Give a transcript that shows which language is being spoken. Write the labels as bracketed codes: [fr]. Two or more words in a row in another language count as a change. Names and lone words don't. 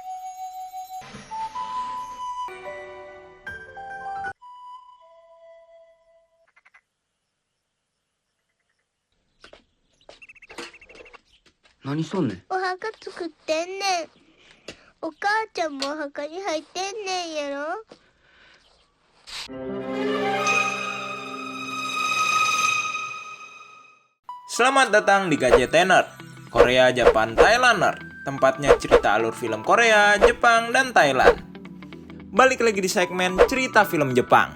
[ja] 何しとんねん。お墓作ってんねん。お母ちゃんもお墓に入ってんねんやろ。 [id] Selamat datang di Gadgetener, Korea, Japan, Thailander. Tempatnya cerita alur film Korea, Jepang, dan Thailand. Balik lagi di segmen cerita film Jepang.